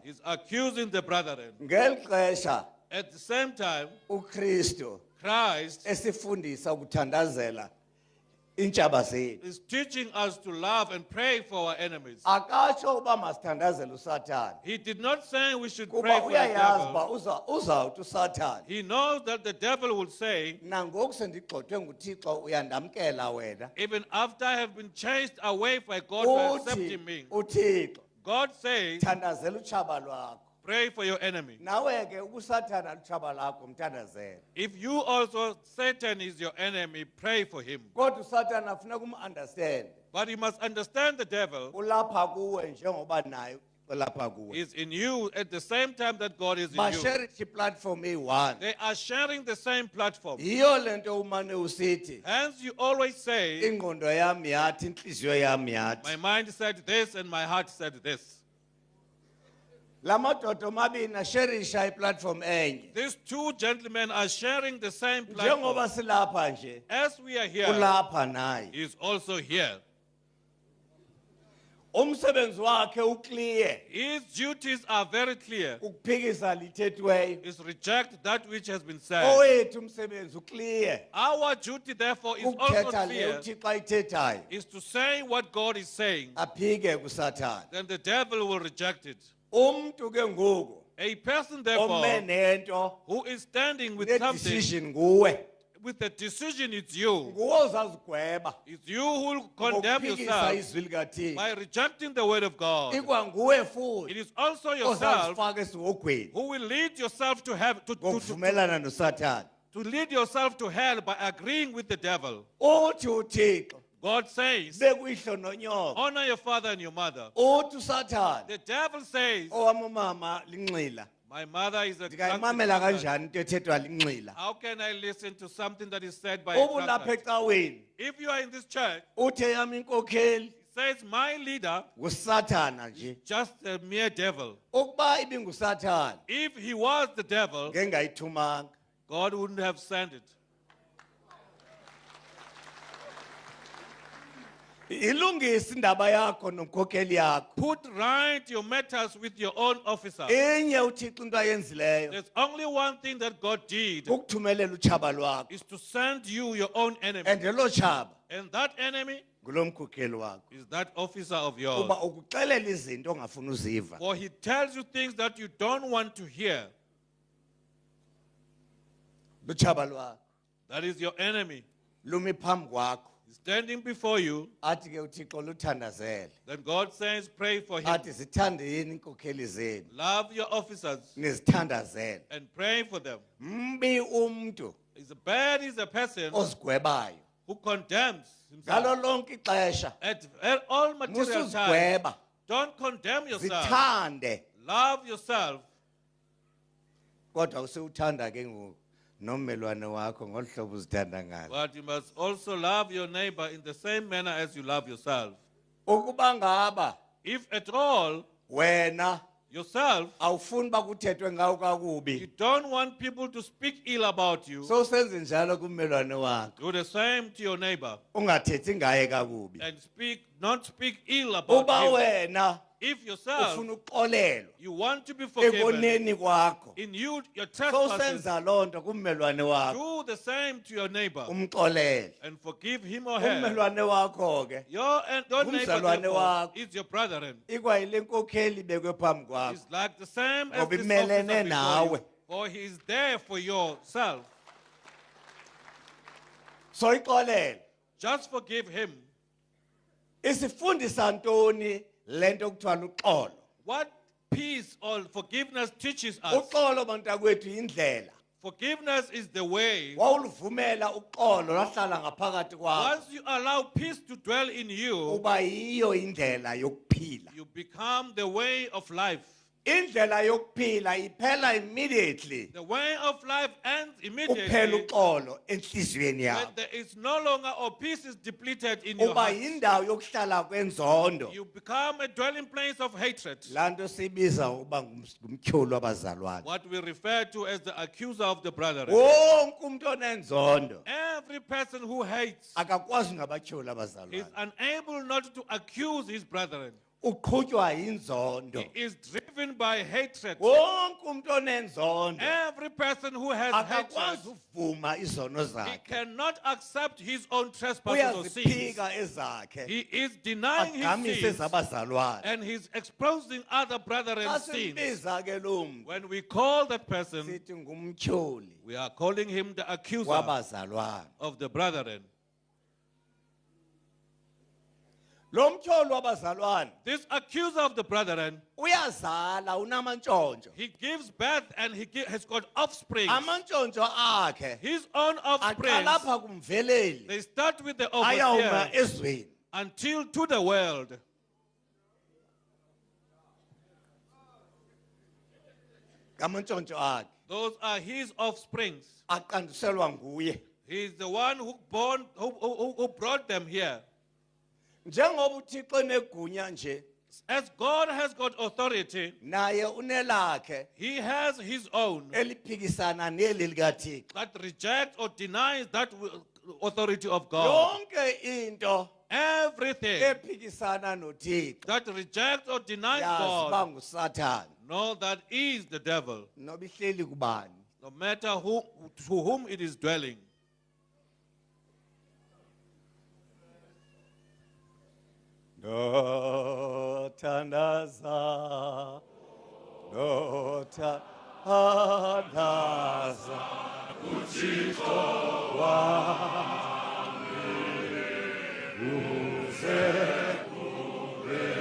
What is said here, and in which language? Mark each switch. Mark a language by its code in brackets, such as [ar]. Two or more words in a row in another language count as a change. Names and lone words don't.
[en] is accusing the brethren. [xh] Ngeli xesha [en] At the same time, [xh] uKristu [en] Christ [xh] esifundisa ukuthandazela intshaba zethu. [en] is teaching us to love and pray for our enemies. [xh] Akatsho uba masithandazele uSathane. [en] He did not say we should pray [xh] Kuba [en] for the [xh] uyayazi [en] devil. [xh] uba uzawuthi uSathane. [en] He knows that the devil will say, [xh] Nangoku sendigxothwe nguThixo uyandamkela wena. [en] even after I have been chased away by God for accepting me, [xh] Uthixo [en] God says, [xh] thandazela utshaba lwakho. [en] pray for your enemy. [xh] Nawe ke ubusathana lutshaba lakho mthandazela. [en] If you also, Satan is your enemy, pray for him. [xh] Kodwa uSathana afuna umunderstand. [en] But you must understand the devil [xh] Ulapha kuwe njengoba naye ulapha kuwe. [en] is in you at the same time that God is in you. [xh] Masharity platform eyi-one. [en] They are sharing the same platform. [xh] Yiyo lento umane usithi [en] Hence, you always say, [xh] ingqondo yami yathi inhliziyo yami yathi. [en] my mind said this and my heart said this. [xh] Lamadoda omabini asherisha iplatform enye. [en] These two gentlemen are sharing the same [xh] Njengoba [en] platform. [xh] silapha nje, [en] As we are here, [xh] ulapha naye. [en] he is also here. [xh] Umsebenzi wakhe uclear. [en] His duties are very clear. [xh] Ukuphikisa lithethiweyo. [en] Is reject that which has been said. [xh] Owethu umsebenzi uclear. [en] Our duty, therefore, is also [xh] Ukuthetha le [en] clear, [xh] uThixo ayithethayo. [en] is to say what God is saying. [xh] Aphike kuSathane. [en] Then the devil will reject it. [xh] Umuntu ke ngoku [en] A person, [xh] ome [en] therefore, [xh] nento [en] who is standing with something, [xh] ne-decision nguwe. [en] with a decision, it's you. [xh] Nguwe ozazigweba [en] It's you who will condemn [xh] ngokuphikisa [en] yourself [xh] izwi likaThixo. [en] by rejecting the word of God. [xh] Ikwanguwe [en] It [xh] futhi [en] is also yourself [xh] ozazifaka esihogweni [en] who will lead yourself to have [xh] ngokuvumelana noSathane. [en] to lead yourself to hell by agreeing with the devil. [xh] Uthi uThixo [en] God says, [xh] bekuyihlo nonyoko. [en] honor your father and your mother. [xh] Uthi uSathane [en] The devil says, [xh] owami umama linxila. [en] my mother is a [xh] Ndingayimamela [en] drunkard. [xh] kanjani into ethethwa linxila? [en] How can I listen to something that is said by a [xh] Ubulapha [en] drunkard? [xh] ecaweni [en] If you are in this church, [xh] uthi eyami inkokheli [en] it says my leader [xh] nguSathana nje. [en] just a mere devil. [xh] Ukuba ibinguSathane [en] If he was the devil, [xh] ngeke ngayithumanga. [en] God wouldn't have sent it. [xh] Ilungisa indaba yakho nomkhokheli yakho. [en] Put right your matters with your own officer. [xh] Enye uThixo into ayenzileyo [en] There's only one thing that God did, [xh] ukuthumelela utshaba lwakho. [en] is to send you your own enemy. [xh] And lo tshaba [en] And that enemy [xh] ngulo mkhokheli wakho. [en] is that officer of yours. [xh] Kuba ukuxelela izinto ongafuni uziva. [en] For he tells you things that you don't want to hear. [xh] Lutshaba lwakho [en] That is your enemy. [xh] lumi phambi kwakho. [en] He's standing before you. [xh] Athi ke uThixo luthandazele. [en] Then God says, pray for him. [xh] Athi zithandeni inkokheli zenu. [en] Love your officers [xh] Nizithandazele. [en] and pray for them. [xh] Mbi umuntu [en] Is bad is a person [xh] ozigwebayo. [en] who condemns himself. [xh] Ngalo lonke ixesha [en] At all material times, [xh] musuzigweba. [en] don't condemn yourself. [xh] Zithande. [en] Love yourself. [xh] Kodwa usewuthanda ke ngoku nommelwane wakho ngolhlobo uzithanda ngalo. [en] But you must also love your neighbor in the same manner as you love yourself. [xh] Ukuba ngaba [en] If at all [xh] wena [en] yourself, [xh] awufuni bakuthethwe ngawo [en] you [xh] kakubi. [en] don't want people to speak ill about you, [xh] So senze njalo kummelwane wakho. [en] do the same to your neighbor [xh] Ungathethi ngaye kakubi. [en] and not speak ill about [xh] Uba [en] him. [xh] wena [en] If yourself, [xh] ufuna uxolelwa [en] you want to be forgiven [xh] ekoneni kwakho. [en] in your [xh] So [en] trespasses, [xh] senza lonto kummelwane wakho. [en] do the same to your neighbor [xh] Umxolele. [en] and forgive him or her. [xh] Ummelwane wakho ke [en] Your neighbor [xh] Ngumzalwane [en] therefore, [xh] wakho. [en] is your brethren. [xh] ikwayile nkokheli bekwe phambi kwakho. [en] He's like the same as [xh] Ngoba [en] this [xh] imelene [en] officer before [xh] nawe. [en] you, for he is there for yourself. [xh] So ixolele. [en] Just forgive him. [xh] Isifundisa ntoni lento kuthiwa uxolo? [en] What peace or forgiveness teaches us. [xh] Uxolo bantakwethu indlela. [en] Forgiveness is the way. [xh] Wawuluvumela uxolo lahlala ngaphakathi kwakho. [en] Once you allow peace to dwell in you, [xh] Uba yiyo indlela yokuphila. [en] you become the way of life. [xh] Indlela yokuphila iphela immediately. [en] The way of life ends [xh] Uphela [en] immediately [xh] uxolo enhliziyweni [en] when [xh] yakho. [en] there is no longer or peace is depleted in your [xh] Uba [en] heart. [xh] yindawo yokuhlala kwenzondo. [en] You become a dwelling place of hatred. [xh] Lanto sibiza uba ngumtyholi wabazalwane. [en] What we refer to as the accuser of the brethren. [xh] Wonke umuntu onenzondo [en] Every person who hates [xh] akakwazi ngabatyholi [en] is [xh] abazalwane. [en] unable not to accuse his brethren. [xh] Uqhutywa yinzondo. [en] He is driven by hatred. [xh] Wonke umuntu onenzondo [en] Every person who has hatred, [xh] akakwazi uvuma izono [en] he [xh] zakhe. [en] cannot accept his own trespasses or sins. [xh] Uyaziphika ezakhe. [en] He is denying [xh] Agamise [en] his sins [xh] zabazalwane. [en] and he's exposing other [xh] Xa [en] brethren's sins. [xh] simbiza ke lo muntu [en] When we call that person, [xh] sithi ngumtyholi [en] we are calling him the accuser [xh] wabazalwane. [en] of the brethren. [xh] Lo mtyholi wabazalwane [en] This accuser of the brethren, [xh] uyazala unamantshontsho. [en] he gives birth and has got offspring. [xh] Amantshontsho akhe [en] His own offspring, [xh] aqala apha kumveleli [en] they start with the [xh] ayawuma [en] overseer [xh] ezweni. [en] until to the world. [xh] Amantshontsho akhe [en] Those are his offsprings. [xh] aqanduselwa nguye. [en] He is the one who brought them here. [xh] Njengoba uThixo negunya nje [en] As God has got authority, [xh] naye unelakhe [en] he has his own [xh] eliphikisana neli likaThixo. [en] that rejects or denies that authority of God. [xh] Yonke into [en] Everything [xh] ephikisana noThixo [en] that rejects or denies [xh] yazi [en] God, [xh] nguSathane. [en] know that is the devil, [xh] Noba ihleli kubani. [en] no matter to whom it is dwelling. [xh] Nothandaza, nothandaza, uThixo wami, uze kube